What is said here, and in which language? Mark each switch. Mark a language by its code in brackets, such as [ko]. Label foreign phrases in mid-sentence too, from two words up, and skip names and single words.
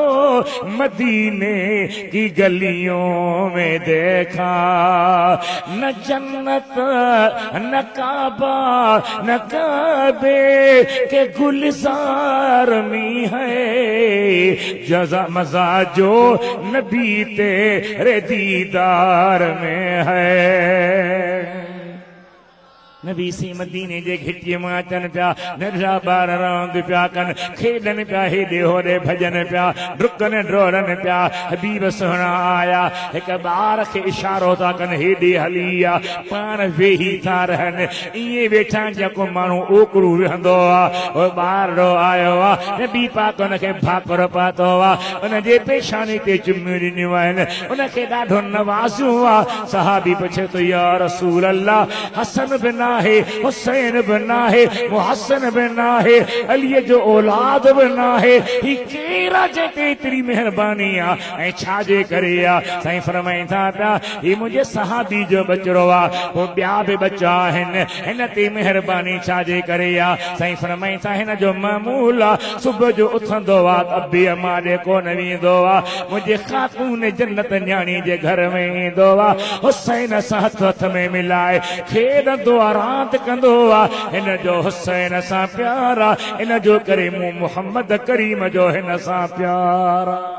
[ur] مدینے کی گلیوں میں دیکھا نہ جنت نہ کعبہ نہ کعبے کے گلزار میں ہے جزا مزا جو نبی تیرے دیدار میں ہے [sd] नबी सी मदीने जे घिटीअ मां अचनि पिया नंढा ॿार रांदि पिया कनि खेॾनि पिया हेॾे होॾे भॼनि पिया डुकनि डोड़नि पिया हबीब सुहिणा आया हिकु ॿार खे इशारो था कनि हेॾे हली आ पाण वेही था रहनि ईअं वेठा जेको माण्हू ओकड़ू वेहंदो आहे उहो ॿार आयो आहे नबी पाक हुनखे भाकुर पातो आहे हुनजे पेशानी ते चुमियूं ॾिनियूं आहिनि हुनखे ॾाढो नवाज़ियो आहे सहाबी पुछे थो या रसूल अल्लाह हसन बिन है हुसैन बना है मुहसन बना है अली जो औलाद बना है ही केरा जेके तेरी मेहरबानी आ ऐं छाजे करे आ साईं फरमाईंदा पिया ही मुंहिंजे सहाबी जो बचड़ो आ वो ॿिया बि बच्चा आहिनि हिन ते मेहरबानी छाजे करे आ साईं फरमाईंदा हिन जो मामूल आ सुबुह जो उथंदो आ अबी अम्मा ॾे कोन वेंदो आ मुंहिंजे ख़ातून जन्नत न्याणी जे घर में ईंदो आ हुसैन सां हथ में मिलाए खेॾंदो आ रात कंदो आहे हिन जो हुसैन सां प्यार आहे हिन जो करे मूं मोहम्मद करीम जो हिन सां प्यार